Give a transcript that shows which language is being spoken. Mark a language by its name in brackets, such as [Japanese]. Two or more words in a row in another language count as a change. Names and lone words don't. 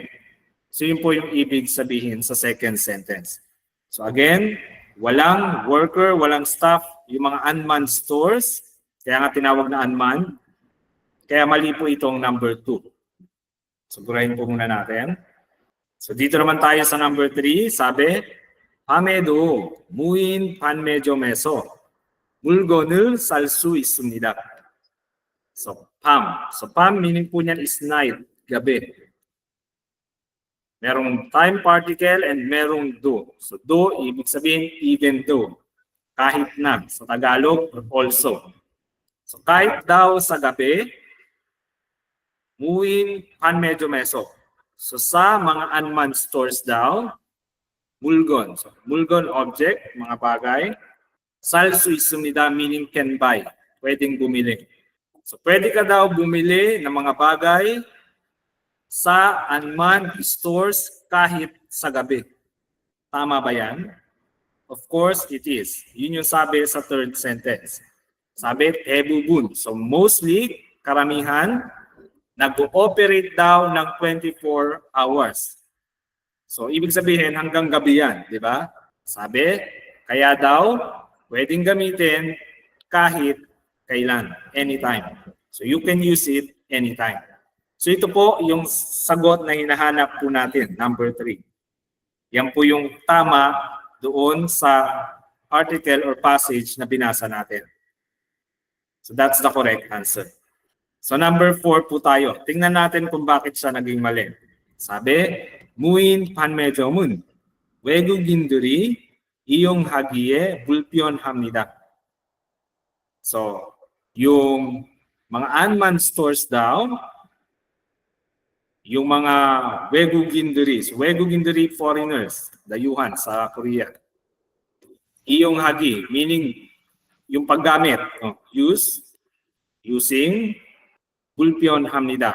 [Filipino] So yun po yung ibig sabihin sa [English] second sentence. [Filipino] So again, walang worker, walang staff, yung mga [English] unmanned stores, [Filipino] kaya nga tinawag na unmanned, kaya mali po itong number 2. So gurahin po muna natin. So dito naman tayo sa number 3, sabi, [Korean] 밤에도 무인 판매점에서 물건을 살 수 있습니다. [English] So 밤 meaning po niyan is night, gabi. Merong time particle and merong do. So do, ibig sabihin even though. [Filipino] Kahit na. Sa Tagalog, also. So kahit daw sa gabi, [Korean] 무인 판매점에서. [Filipino] So sa mga [English] unmanned stores [Filipino] daw, mulgon. So mulgon object, mga bagay. [Korean] 살 수 있습니다 [English] meaning can buy. [Filipino] Pwedeng bumili. So pwede ka daw bumili ng mga bagay sa [English] unmanned stores [Filipino] kahit sa gabi. Tama ba yan? [English] Of course, it is. [Filipino] Yun yung sabi sa third sentence. Sabi, ebubun. So mostly, karamihan, nag-ooperate daw ng [English] 24 hours. [Filipino] So ibig sabihin, hanggang gabi yan. Di ba? Sabi, kaya daw, pwedeng gamitin kahit kailan, [English] anytime. So you can use it anytime. [Filipino] So ito po yung sagot na hinahanap po natin, number 3. Yan po yung tama doon sa article or passage na binasa natin. [English] So that's the correct answer. [Filipino] So number 4 po tayo. Tingnan natin kung bakit siya naging mali. Sabi, [Korean] 무인 판매점은 외국인들이 이용하기에 불편합니다. [Filipino] So, yung mga [English] unmanned stores [Filipino] daw, yung mga 외국인들이 foreigners, dayuhan sa Korea. 이용하기, meaning yung paggamit, [English] using, [Korean] 불편합니다.